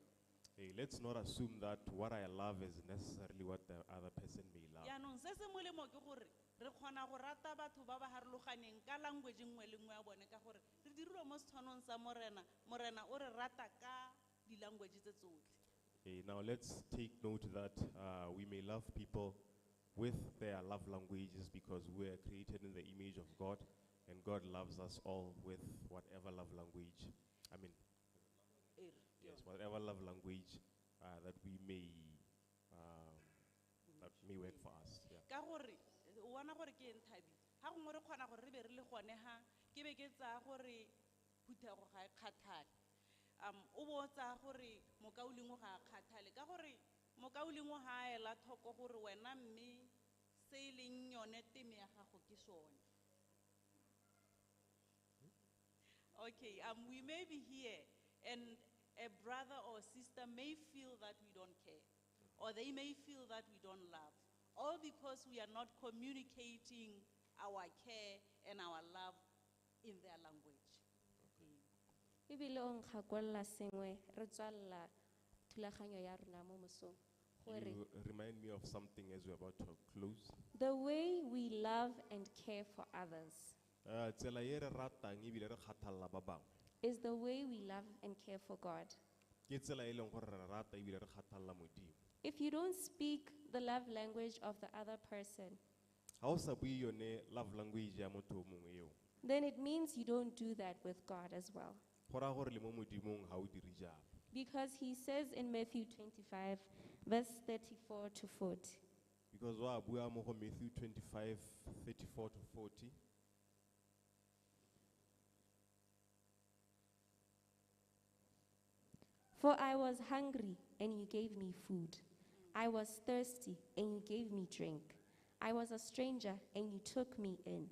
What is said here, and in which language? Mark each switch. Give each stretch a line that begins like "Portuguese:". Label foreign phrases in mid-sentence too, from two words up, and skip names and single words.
English: Hey, let's not assume that what I love is necessarily what the other person may love.
Tswana: Yaanong se se molemo ke gore re kgona go rata batho ba ba harologaneng ka language nngwe le nngwe ya bone ka gore re dirilwe mo setshwanong sa morena o re rata ka di-language tse tsotlhe.
English: Okay, now let's take note that we may love people with their love languages because we are created in the image of God, and God loves us all with whatever love language, yes, whatever love language that may work for us. Yeah.
Tswana: Ka gore o bona gore ke eng thabi ga gongwe re kgona gore re be re le gone ga ke be ke tsaya gore phuthego ga e kgathale o bo tsaya gore mokaulengwe ga a kgathale ka gore mokaulengwe ga a ela tlhoko gore wena mme se e leng yone teme ya gago ke sone
English: Okay, we may be here and a brother or sister may feel that we don't care, or they may feel that we don't love, all because we are not communicating our care and our love in their language.
Tswana: Ebile o nkgakolla sengwe re tswalla thulaganyo ya rona mo mosong gore
English: You remind me of something as we're about to close. the way we love and care for others
Tswana: Tsela e re ratang ebile re kgathalla ba bangwe,
English: is the way we love and care for God.
Tswana: ke tsela e leng gore re rata ebile re kgathalla Modimo.
English: If you don't speak the love language of the other person,
Tswana: Ha o sa bue yone
English: love language
Tswana: ya motho o mongwe eo,
English: then it means you don't do that with God as well.
Tswana: go raya gore le mo Modimong ha o dire jalo.
English: Because he says in Matthew 25, verse 34 to 40,
Tswana: Because wa bua mo go Matthew 25:34 to 40.
English: "For I was hungry, and you gave me food. I was thirsty, and you gave me drink. I was a stranger, and you took me in.